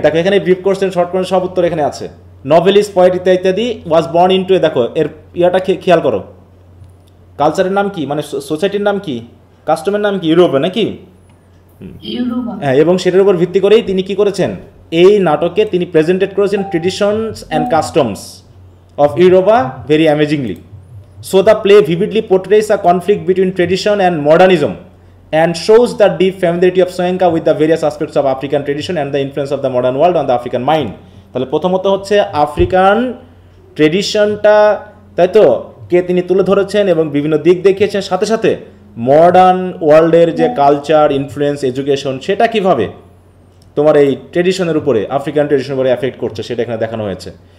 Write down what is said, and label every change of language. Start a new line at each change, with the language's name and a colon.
Bangla: দেখো এখানে brief question, short question সব উত্তর এখানে আছে। নভেলিস্ট, পোয়েট ইত্যাদি
English: was born into,
Bangla: দেখো এর ইয়াটা খেয়াল করো, কালচারের নাম কি, মানে সোসাইটির নাম কি, কাস্টমের নাম কি, ইউরোপে নাকি? হ্যাঁ, এবং সেটার উপর ভিত্তি করেই তিনি কি করেছেন, এই নাটকে তিনি প্রেজেন্টেড করেছেন
English: Traditions and customs of Yoruba very amazingly. So the play vividly portrays a conflict between tradition and modernism and shows the deep familiarity of Soyinka with the various aspects of African tradition and the influence of the modern world on the African mind.
Bangla: তাহলে প্রথমত হচ্ছে African ট্রেডিশনটা, তাই তো, কে তিনি তুলে ধরেছেন এবং বিভিন্ন দিক দেখিয়েছেন, সাথে সাথে মডার্ন ওয়ার্ল্ডের যে কালচার, ইনফ্লুয়েন্স, এডুকেশন, সেটা কিভাবে তোমার এই ট্রেডিশনের উপরে, আফ্রিকান ট্রেডিশনের উপরে এফেক্ট করছে, সেটা এখানে দেখানো হয়েছে।